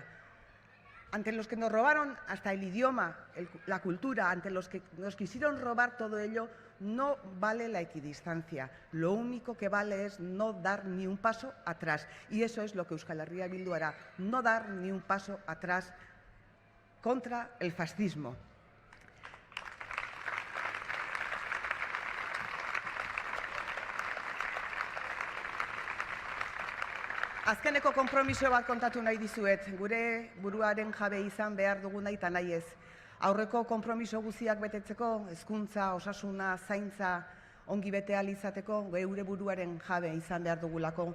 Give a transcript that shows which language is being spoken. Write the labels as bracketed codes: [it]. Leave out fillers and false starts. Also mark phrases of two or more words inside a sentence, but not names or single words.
[es] Ante los que nos robaron hasta el idioma, la cultura, ante los que nos quisieron robar todo ello, no vale la equidistancia. Lo único que vale es no dar ni un paso atrás. Y eso es lo que Euskal Herria Bildu hará, no dar ni un paso atrás contra el fascismo. [eu] Azkeneko konpromiso bat kontatu nahi dizuet, gure buruaren jabe izan behar dugu nahi eta nahi ez. Aurreko konpromiso guztiak betetzeko, hezkuntza, osasuna, zaintza, ongi bete ahal izateko, geure buruaren jabe izan behar dugulako.